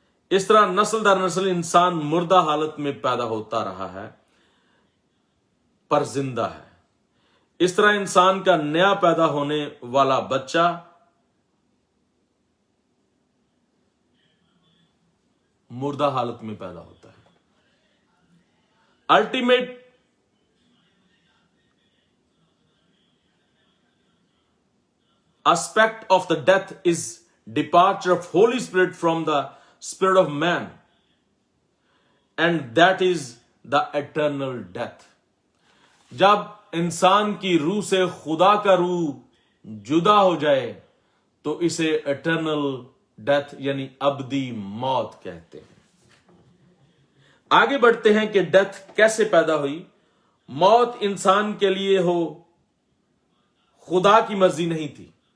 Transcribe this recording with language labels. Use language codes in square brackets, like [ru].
[hi] इस तरह नस्ल दर नस्ल इंसान मुर्दा हालत में पैदा होता रहा है पर जिंदा है। इस तरह इंसान का नया पैदा होने वाला बच्चा मुर्दा हालत में पैदा होता है। [en] Ultimate aspect of the death is departure of Holy Spirit from the spirit of man, and that is the eternal death. [hi] जब इंसान की रूह से खुदा का रूह जुदा हो जाए तो इसे एटर्नल डेथ यानी अबदी मौत कहते हैं। आगे बढ़ते हैं कि डेथ कैसे पैदा हुई। मौत इंसान के लिए हो, खुदा की मर्जी नहीं थी।